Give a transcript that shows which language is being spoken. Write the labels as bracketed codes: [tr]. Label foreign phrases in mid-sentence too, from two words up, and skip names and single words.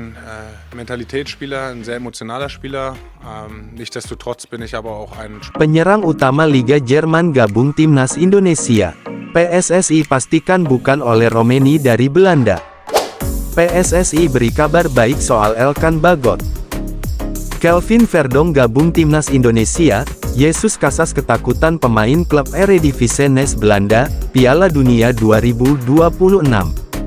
[de] Mentalitätsspieler, ein sehr emotionaler Spieler. Nichtsdestotrotz bin ich aber auch ein [id] Penyerang utama Liga Jerman gabung timnas Indonesia. PSSI pastikan bukan oleh Romeni dari Belanda. PSSI beri kabar baik soal Elkan Bagot. Kelvin Verdonk gabung timnas Indonesia. Jesus Casas ketakutan pemain klub Eredivisie NES Belanda, Piala Dunia 2026.